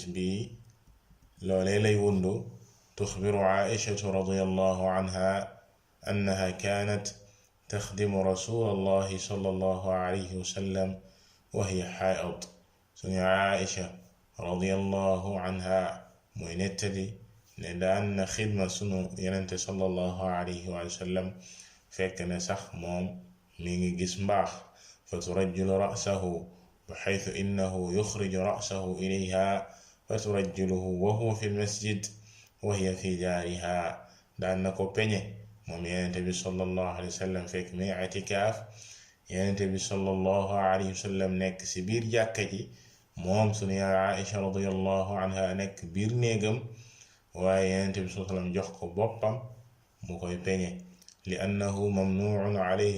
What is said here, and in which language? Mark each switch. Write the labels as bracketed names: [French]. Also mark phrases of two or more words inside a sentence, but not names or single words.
[Wolof] bi loolee lay wundu [Arabic] تخبر عائشة رضي الله عنها أنها كانت تخدم رسول الله صلى الله عليه وسلم وهي حائض [Wolof] suñu Aïcha [Arabic] رضي الله عنها [Wolof] mooy nettali ne daan na xidma sunu yenente [Arabic] صلى الله عليه وسلم [Wolof] fekk ne sax moom mi ngi gis mbaax [Arabic] فترجل رأسه بحيث إنه يخرج رأسه إليها فترجله وهو في المسجد وهي في دارها [Wolof] daan na ko peñe moom Yonent bi [Arabic] صلى الله عليه وسلم [Wolof] fekk muy i'tikaaf Yonent bi [Arabic] صلى الله عليه وسلم [Wolof] nekk ci biir jàkka ji moom sunu yaay Aïcha [Arabic] رضي الله عنها [Wolof] nekk biir néegam waaye Yonent bi [Arabic] صلى الله عليه وسلم [Wolof] jox ko boppam mu koy peñe li [Arabic] أنه ممنوع عليه